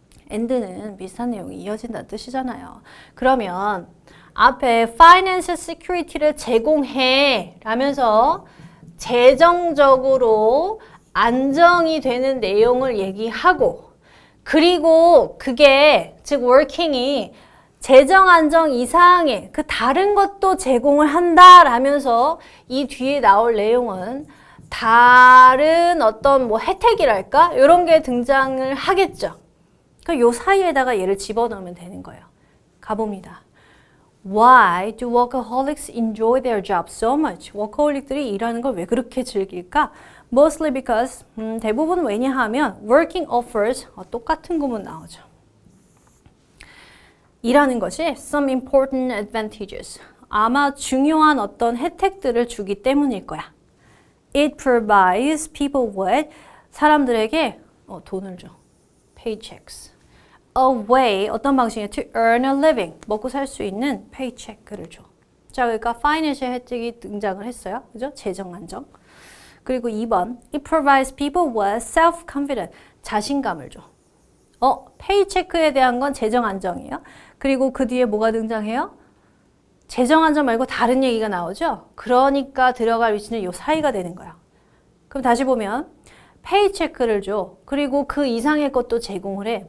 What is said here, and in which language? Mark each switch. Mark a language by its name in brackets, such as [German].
[Korean] and는 비슷한 내용이 이어진다는 뜻이잖아요. 그러면 앞에 financial security를 제공해 라면서 재정적으로 안정이 되는 내용을 얘기하고 그리고 그게 즉 working이 재정 안정 이상의 그 다른 것도 제공을 한다라면서 이 뒤에 나올 내용은 다른 어떤 뭐 혜택이랄까 이런 게 등장을 하겠죠. 그러니까 요 사이에다가 얘를 집어넣으면 되는 거예요. 가봅니다. [English] Why do workaholics enjoy their job so much? [Korean] 워커홀릭들이 일하는 걸 왜 그렇게 즐길까? [English] Mostly because [Korean] 대부분 왜냐하면 [English] working offers [Korean] 똑같은 구문 나오죠. 일하는 것이 [English] some important advantages. [Korean] 아마 중요한 어떤 혜택들을 주기 때문일 거야. [English] It provides people with [Korean] 사람들에게 돈을 줘. [English] paychecks. A way [Korean] 어떤 방식이야? [English] To earn a living. [Korean] 먹고 살 수 있는 paycheck를 줘. 자, 그러니까 financial 혜택이 등장을 했어요. 그죠? 재정 안정. 그리고 2번. [English] It provides people with self-confidence. [Korean] 자신감을 줘. 페이체크에 대한 건 재정 안정이에요. 그리고 그 뒤에 뭐가 등장해요? 재정 안정 말고 다른 얘기가 나오죠? 그러니까 들어갈 위치는 요 사이가 되는 거야. 그럼 다시 보면 페이체크를 줘. 그리고 그 이상의 것도 제공을 해.